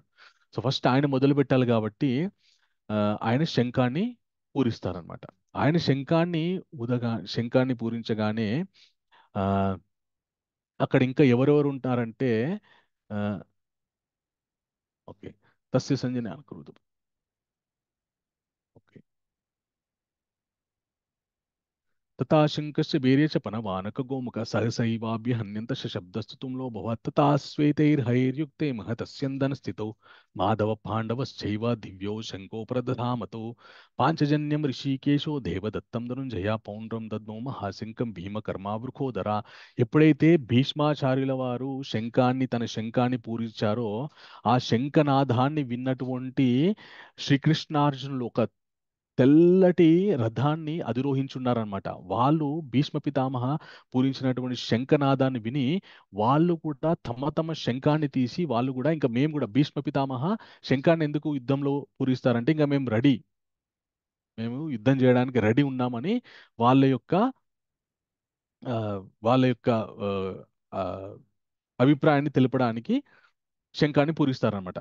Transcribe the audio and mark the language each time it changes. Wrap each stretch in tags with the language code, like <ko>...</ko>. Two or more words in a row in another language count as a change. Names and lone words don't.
<en>so first</en> <te>ఆయన మొదలు పెట్టాలి కాబట్టి ఆయన శంఖాన్ని పూరిస్తారనమాట. ఆయన శంఖాన్ని పూరించగానే ఆ అక్కడ ఇంకా ఎవరెవరు ఉంటారంటే ఓకే</te> <sa>తస్య సంజనే అనుకృతం. ఓకే तथा शङ्कस्य वीर्ये च पनवानकगोमुख सहसैवाभ्य हन्यन्त शब्दस्तु तुम्लो भवत् तथा श्वेतैर्हयैर्युक्ते महतस्यन्दनस्थितौ माधव पाण्डवश्चैव दिव्यो शङ्को प्रदधामतो पाञ्चजन्यं ऋषिकेशो देवदत्तं धनुञ्जया पौण्ड्रं दद्मौ మహాశంకం భీమకర్మావృకోదర.</sa> <te>ఎప్పుడైతే భీష్మాచార్యుల వారు తన శంఖాన్ని పూరించారో ఆ శంఖనాదాన్ని విన్నటువంటి శ్రీకృష్ణార్జునులు ఒక తెల్లటి రథాన్ని అధిరోహించున్నారనమాట. వాళ్ళు భీష్మ పితామహ పూరించినటువంటి శంఖనాదాన్ని విని వాళ్ళు కూడా తమ శంఖాన్ని తీసి వాళ్ళు కూడా ఇంకా మేము కూడా భీష్మ పితామహ శంఖాన్ని ఎందుకు యుద్ధంలో పూరిస్తారంటే ఇంకా మేము యుద్ధం చేయడానికి రెడీ ఉన్నామని వాళ్ళ యొక్క ఆ, వాళ్ళ యొక్క ఆ, ఆ, అభిప్రాయాన్ని తెలపడానికి శంఖాన్ని పూరిస్తారనమాట.</te>